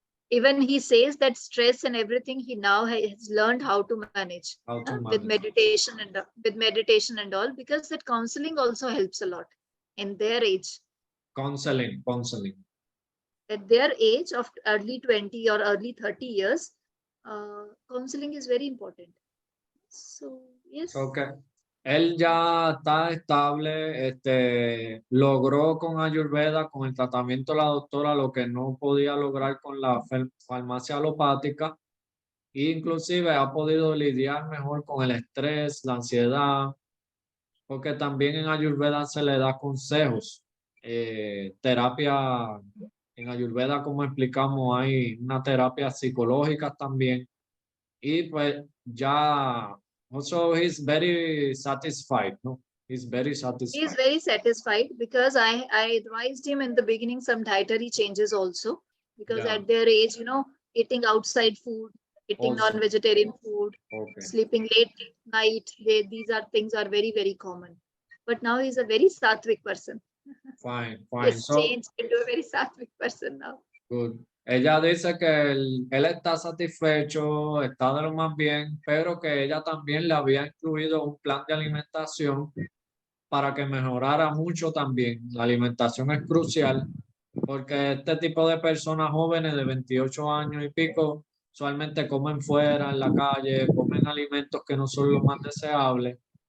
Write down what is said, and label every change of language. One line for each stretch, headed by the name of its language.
English: Even he says that stress and everything he now has learned how to manage, with meditation and all, because that counseling also helps a lot in their age. Counseling. At their age of early 20 or early 30 years, counseling is very important. So yes. Okay.
Spanish: Él ya está estable, logró con Ayurveda, con el tratamiento de la doctora, lo que no podía lograr con la farmacia alopática. Inclusive ha podido lidiar mejor con el estrés, la ansiedad, porque también en Ayurveda se le da consejos. Terapia, en Ayurveda, como explicamos, hay una terapia psicológica también. Y pues ya,
English: also he's very satisfied, no? He's very He is satisfied. very satisfied because I advised him in the beginning some dietary changes also, because Yeah. at their age, eating outside food, eating Also. non-vegetarian food, Okay, sleeping late night, these are things are very, very common. But now he's a very sattvic person. fine, He fine. has So, changed into a very sattvic person now. good.
Spanish: Ella dice que él está satisfecho, está de lo más bien, pero que ella también le había incluido un plan de alimentación para que mejorara mucho también. La alimentación es crucial porque este tipo de personas jóvenes de 28 años y pico usualmente comen fuera, en la calle, comen alimentos que no son los más deseables.